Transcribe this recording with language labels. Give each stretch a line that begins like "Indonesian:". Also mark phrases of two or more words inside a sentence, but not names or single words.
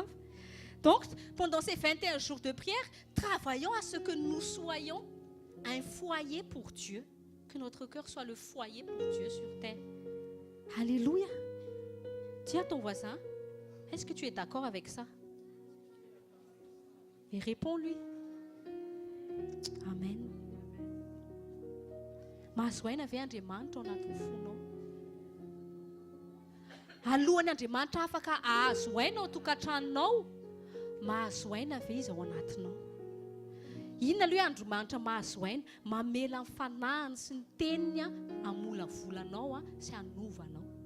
French: Donc, pendant ces 21 jours de prière, travaillons à ce que nous soyons un foyer pour Dieu, que notre cœur soit le foyer pour Dieu sur terre. Alléluia. Dis à ton voisin, est-ce que tu es d'accord avec ça? Et réponds-lui. Amen.
Malagasy: Mahazoaina ve Andriamanitra ao anaty fonao. Alohan'Andriamanitra afaka ahazoaina ao tokantranonao, mahazoaina ve izy ao anatinao? Inona aloha Andriamanitra mahazoaina? Mamela ny fanahiny sy ny teniny hamolavolanao sy hanovanao.